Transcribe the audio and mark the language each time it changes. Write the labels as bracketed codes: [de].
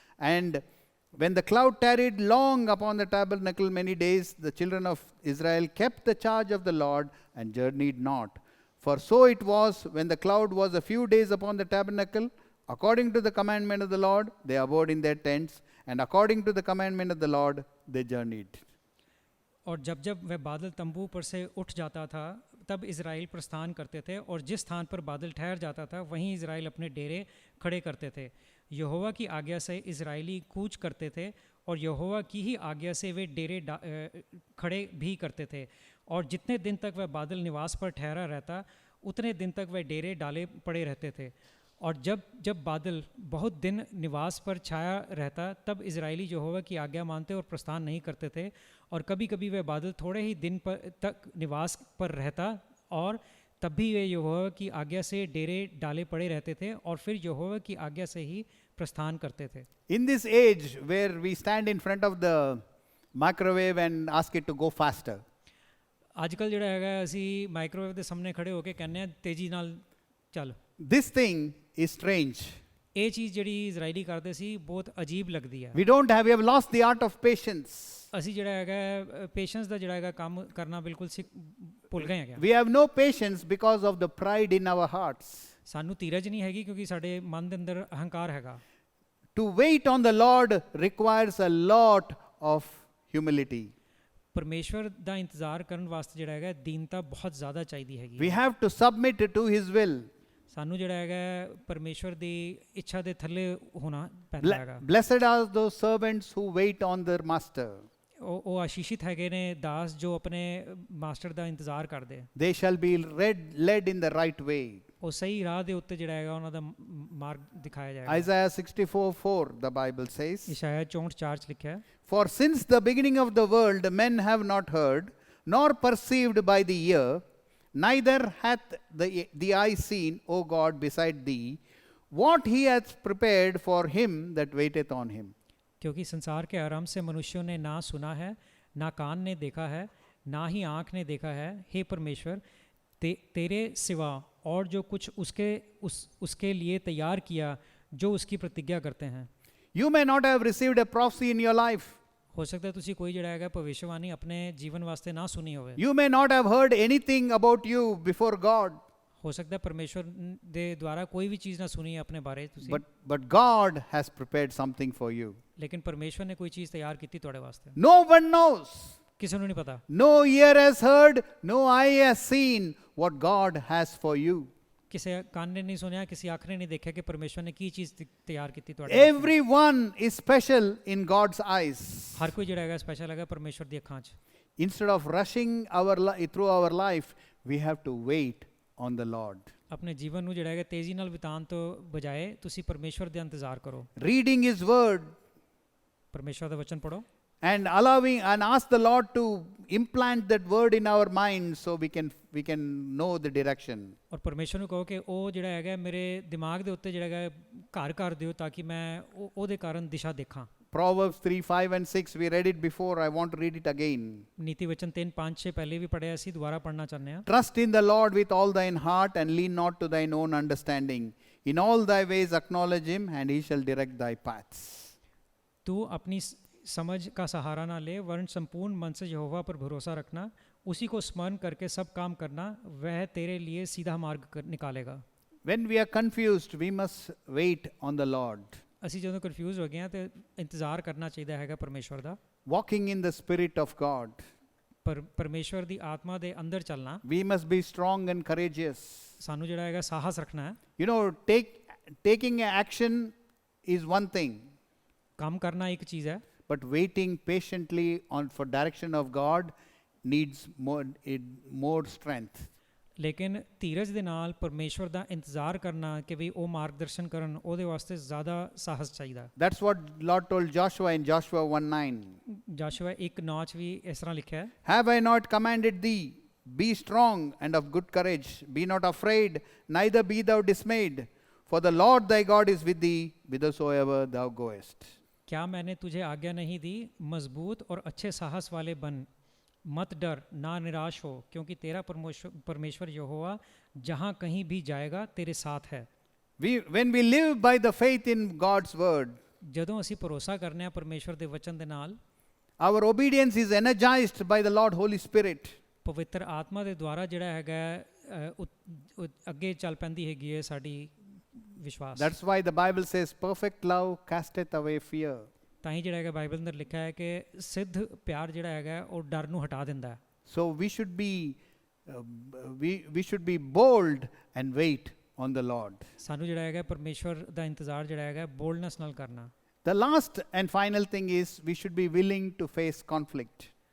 [en] And when the cloud tarried long upon the tabernacle many days, the children of Israel kept the charge of the Lord and journeyed not. For so it was, when the cloud was a few days upon the tabernacle, according to the commandment of the Lord, they abode in their tents, and according to the commandment of the Lord, they journeyed. [hi] और जब जब वह बादल तंबू पर से उठ जाता था, तब इज़राइल प्रस्थान करते थे, और जिस स्थान पर बादल ठहर जाता था वहीं इज़राइल अपने डेरे खड़े करते थे। यहोवा की आज्ञा से इज़राइली कूच करते थे, और यहोवा की ही आज्ञा से वे डेरे खड़े भी करते थे। और जितने दिन तक वह बादल निवास पर ठहरा रहता, उतने दिन तक वह डेरे डाले पड़े रहते थे। और जब बादल बहुत दिन निवास पर छाया रहता, तब इज़राइली यहोवा की आज्ञा मानते और प्रस्थान नहीं करते थे। और कभी कभी वह बादल थोड़े ही दिन तक निवास पर रहता, और तब भी वे यहोवा की आज्ञा से डेरे डाले पड़े रहते थे, और फिर यहोवा की आज्ञा से ही प्रस्थान करते थे। [en] In this age where we stand in front of the microwave and ask it to go faster, [pa] ਅੱਜਕੱਲ ਜਿਹੜਾ ਹੈਗਾ ਅਸੀਂ ਮਾਈਕ੍ਰੋਵੇਵ ਦੇ ਸਾਹਮਣੇ ਖੜੇ ਹੋ ਕੇ ਕਹਿੰਦੇ ਆ ਤੇਜ਼ੀ ਨਾਲ ਚੱਲ। [en] this thing is strange. [pa] ਇਹ ਚੀਜ਼ ਜਿਹੜੀ ਇਜ਼ਰਾਈਲੀ ਕਰਦੇ ਸੀ ਬਹੁਤ ਅਜੀਬ ਲੱਗਦੀ ਹੈ। [en] We have lost the art of patience. [pa] ਅਸੀਂ ਜਿਹੜਾ ਹੈਗਾ ਪੇਸ਼ੈਂਸ ਦਾ ਜਿਹੜਾ ਹੈਗਾ ਕੰਮ ਕਰਨਾ ਬਿਲਕੁਲ ਭੁੱਲ ਗਏ ਹੈਗੇ। [en] We have no patience because of the pride in our hearts. [pa] ਸਾਨੂੰ ਧੀਰਜ ਨਹੀਂ ਹੈਗੀ ਕਿਉਂਕਿ ਸਾਡੇ ਮਨ ਦੇ ਅੰਦਰ ਅਹੰਕਾਰ ਹੈਗਾ। [en] To wait on the Lord requires a lot of humility. [pa] ਪਰਮੇਸ਼ਵਰ ਦਾ ਇੰਤਜ਼ਾਰ ਕਰਨ ਵਾਸਤੇ ਜਿਹੜਾ ਹੈਗਾ ਦੀਨਤਾ ਬਹੁਤ ਜ਼ਿਆਦਾ ਚਾਹੀਦੀ ਹੈਗੀ। [en] We have to submit to his will. [pa] ਸਾਨੂੰ ਜਿਹੜਾ ਹੈਗਾ ਪਰਮੇਸ਼ਵਰ ਦੀ ਇੱਛਾ ਦੇ ਥੱਲੇ ਹੋਣਾ ਪੈਂਦਾ ਹੈਗਾ। [en] Blessed are those servants who wait on their master. [pa] ਉਹ ਆਸ਼ੀਸ਼ਿਤ ਹੈਗੇ ਨੇ ਦਾਸ ਜੋ ਆਪਣੇ ਮਾਸਟਰ ਦਾ ਇੰਤਜ਼ਾਰ ਕਰਦੇ। [en] They shall be led in the right way. [pa] ਉਹ ਸਹੀ ਰਾਹ ਦੇ ਉੱਤੇ ਜਿਹੜਾ ਹੈਗਾ ਉਹਨਾਂ ਦਾ ਮਾਰਗ ਦਿਖਾਇਆ ਜਾਏਗਾ। [en] Isaiah 64:4 the Bible says. [pa] Isaiah 64:4 ਚ ਲਿਖਿਆ ਹੈ। [en] For since the beginning of the world men have not heard, nor perceived by the ear, neither hath the eye seen, O God, beside thee, what he hath prepared for him that waiteth on him. [hi] क्योंकि संसार के आरंभ से मनुष्यों ने ना सुना है, ना कान ने देखा है, ना ही आँख ने देखा है, हे परमेश्वर, तेरे सिवा और जो कुछ उसके लिए तैयार किया जो उसकी प्रतिज्ञा करते हैं। [en] You may not have received a prophecy in your life. [hi] हो सकता है [pa] तुसी कोई ਜਿਹੜਾ ਹੈਗਾ ਭਵਿੱਖਬਾਣੀ ਆਪਣੇ ਜੀਵਨ ਵਾਸਤੇ ਨਾ ਸੁਣੀ ਹੋਵੇ। [en] You may not have heard anything about you before God. [pa] ਹੋ ਸਕਦਾ ਹੈ ਪਰਮੇਸ਼ਵਰ ਦੇ ਦੁਆਰਾ ਕੋਈ ਵੀ ਚੀਜ਼ ਨਾ ਸੁਣੀ ਆਪਣੇ ਬਾਰੇ ਤੁਸੀਂ। [en] But God has prepared something for you. [pa] ਲੇਕਿਨ ਪਰਮੇਸ਼ਵਰ ਨੇ ਕੋਈ ਚੀਜ਼ ਤਿਆਰ ਕੀਤੀ ਤੁਹਾਡੇ ਵਾਸਤੇ। [en] No one knows. [pa] ਕਿਸੇ ਨੂੰ ਨਹੀਂ ਪਤਾ। [en] No ear has heard, no eye has seen what God has for you. [pa] ਕਿਸੇ ਕੰਨ ਨੇ ਨਹੀਂ ਸੁਣਿਆ, ਕਿਸੇ ਅੱਖ ਨੇ ਨਹੀਂ ਦੇਖਿਆ ਕਿ ਪਰਮੇਸ਼ਵਰ ਨੇ ਕੀ ਚੀਜ਼ ਤਿਆਰ ਕੀਤੀ ਤੁਹਾਡੇ ਵਾਸਤੇ। [en] Everyone is special in God's eyes. [pa] ਹਰ ਕੋਈ ਜਿਹੜਾ ਹੈਗਾ ਸਪੈਸ਼ਲ ਹੈਗਾ ਪਰਮੇਸ਼ਵਰ ਦੀ ਅੱਖਾਂ 'ਚ। [en] Instead of rushing through our life, we have to wait on the Lord. [pa] ਆਪਣੇ ਜੀਵਨ ਨੂੰ ਜਿਹੜਾ ਹੈਗਾ ਤੇਜ਼ੀ ਨਾਲ ਬਿਤਾਉਣ ਤੋਂ ਬਜਾਏ ਤੁਸੀਂ ਪਰਮੇਸ਼ਵਰ ਦਾ ਇੰਤਜ਼ਾਰ ਕਰੋ। [en] Reading His Word. [pa] ਪਰਮੇਸ਼ਵਰ ਦਾ ਵਚਨ ਪੜੋ। [en] And ask the Lord to implant that word in our minds so we can know the direction. [pa] ਔਰ ਪਰਮੇਸ਼ਵਰ ਨੂੰ ਕਹੋ ਕਿ ਉਹ ਜਿਹੜਾ ਹੈਗਾ ਮੇਰੇ ਦਿਮਾਗ ਦੇ ਉੱਤੇ ਜਿਹੜਾ ਹੈਗਾ ਘਰ ਕਰ ਦਿਓ ਤਾਂ ਕਿ ਮੈਂ ਉਹਦੇ ਕਾਰਨ ਦਿਸ਼ਾ ਦੇਖਾਂ। [en] Proverbs 3:5 and 6 we read it before, I want to read it again. [pa] ਨੀਤੀ ਵਚਨ 3, 5, 6 ਪਹਿਲੇ ਵੀ ਪੜਿਆ ਸੀ, ਦੁਬਾਰਾ ਪੜਨਾ ਚਾਹੁੰਦੇ ਹਾਂ। [en] Trust in the Lord with all thine heart and lean not to thine own understanding. In all thy ways acknowledge him and he shall direct thy paths. [pa] ਤੂੰ ਆਪਣੀ [hi] समझ का सहारा ना ले, वरन संपूर्ण मन से यहोवा पर भरोसा रखना, उसी को स्मरण करके सब काम करना, वह तेरे लिए सीधा मार्ग निकालेगा। [en] When we are confused, we must wait on the Lord. [pa] ਅਸੀਂ ਜਦੋਂ ਕਨਫਿਊਜ਼ ਹੋ ਗਏ ਹਾਂ ਤੇ ਇੰਤਜ਼ਾਰ ਕਰਨਾ ਚਾਹੀਦਾ ਹੈਗਾ ਪਰਮੇਸ਼ਵਰ ਦਾ। [en] Walking in the Spirit of God, [pa] ਪਰ ਪਰਮੇਸ਼ਵਰ ਦੀ ਆਤਮਾ ਦੇ ਅੰਦਰ ਚੱਲਣਾ, [en] we must be strong and courageous. [pa] ਸਾਨੂੰ ਜਿਹੜਾ ਹੈਗਾ ਸਾਹਸ ਰੱਖਣਾ ਹੈ। [en] You know, taking action is one thing, [pa] ਕੰਮ ਕਰਨਾ ਇੱਕ ਚੀਜ਼ ਹੈ, [en] but waiting patiently for direction of God needs more strength. [pa] ਲੇਕਿਨ ਧੀਰਜ ਦੇ ਨਾਲ ਪਰਮੇਸ਼ਵਰ ਦਾ ਇੰਤਜ਼ਾਰ ਕਰਨਾ ਕਿ ਵੀ ਉਹ ਮਾਰਗਦਰਸ਼ਨ ਕਰਨ, ਉਹਦੇ ਵਾਸਤੇ ਜ਼ਿਆਦਾ ਸਾਹਸ ਚਾਹੀਦਾ। [en] That's what Lord told Joshua in Joshua 1:9. [pa] ਜਾਸ਼ੂਆ 1:9 ਚ ਵੀ ਇਸ ਤਰ੍ਹਾਂ ਲਿਖਿਆ ਹੈ, [en] Have I not commanded thee? Be strong and of good courage. Be not afraid, neither be thou dismayed. For the Lord thy God is with thee whithersoever thou goest. [hi] क्या मैंने तुझे आज्ञा नहीं दी? मजबूत और अच्छे साहस वाले बन, मत डर, ना निराश हो, क्योंकि तेरा परमेश्वर यहोवा जहाँ कहीं भी जाएगा तेरे साथ है। [en] When we live by the faith in God's word, [pa] ਜਦੋਂ ਅਸੀਂ ਭਰੋਸਾ ਕਰਨੇ ਆ ਪਰਮੇਸ਼ਵਰ ਦੇ ਵਚਨ ਦੇ ਨਾਲ, [en] our obedience is energized by the Lord Holy Spirit. [pa] ਪਵਿੱਤਰ ਆਤਮਾ ਦੇ ਦੁਆਰਾ ਜਿਹੜਾ ਹੈਗਾ ਅੱਗੇ ਚੱਲ ਪੈਂਦੀ ਹੈਗੀ ਹੈ ਸਾਡੀ ਵਿਸ਼ਵਾਸ। [en] That's why the Bible says perfect love casteth away fear. [pa] ਤਾਂ ਹੀ ਜਿਹੜਾ ਹੈਗਾ ਬਾਈਬਲ ਅੰਦਰ ਲਿਖਿਆ ਹੈ ਕਿ ਸਿੱਧ ਪਿਆਰ ਜਿਹੜਾ ਹੈਗਾ ਉਹ ਡਰ ਨੂੰ ਹਟਾ ਦਿੰਦਾ ਹੈ। [en] So we should be bold and wait on the Lord. [pa] ਸਾਨੂੰ ਜਿਹੜਾ ਹੈਗਾ ਪਰਮੇਸ਼ਵਰ ਦਾ ਇੰਤਜ਼ਾਰ ਜਿਹੜਾ ਹੈਗਾ ਬੋਲਡਨੈਸ ਨਾਲ ਕਰਨਾ। [en] The last and final thing is we should be willing to face conflict.